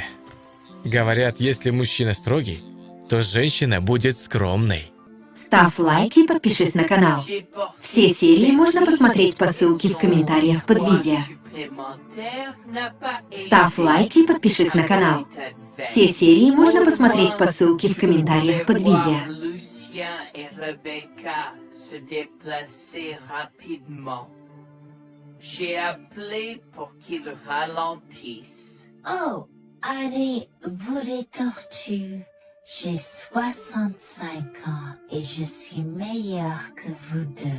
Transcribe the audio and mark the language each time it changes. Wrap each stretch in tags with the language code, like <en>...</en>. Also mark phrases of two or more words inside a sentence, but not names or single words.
<ru>Говорят, если мужчина строгий, то женщина будет скромной. Ставь лайк и подпишись на канал. Все серии можно посмотреть по ссылке в комментариях под видео. Ставь лайк и подпишись на канал. Все серии можно посмотреть по ссылке в комментариях под видео.</ru> <fr>J'ai appelé pour qu'il ralentisse. Oh, allez, vous les tortues. J'ai 65 ans et je suis meilleure que vous deux.</fr>